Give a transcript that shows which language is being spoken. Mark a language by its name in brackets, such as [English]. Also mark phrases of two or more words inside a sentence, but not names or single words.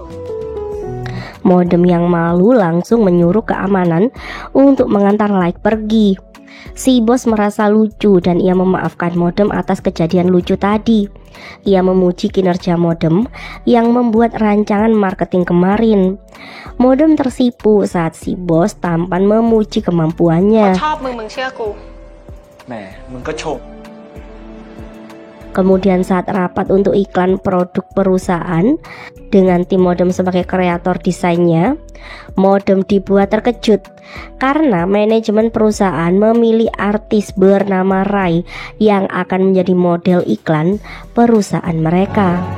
[Indonesian] Modem yang malu langsung menyuruh keamanan untuk mengantar Like pergi. Si bos merasa lucu dan ia memaafkan modem atas kejadian lucu tadi. Ia memuji kinerja modem yang membuat rancangan marketing kemarin. Modem tersipu saat si bos tampan memuji kemampuannya. [Thai] ชอบมึงเชื่อกู แหมมึงก็ชม [Indonesian] Kemudian saat rapat untuk iklan produk perusahaan dengan tim modem sebagai kreator desainnya, modem dibuat terkejut karena manajemen perusahaan memilih artis bernama Rai yang akan menjadi model iklan perusahaan mereka.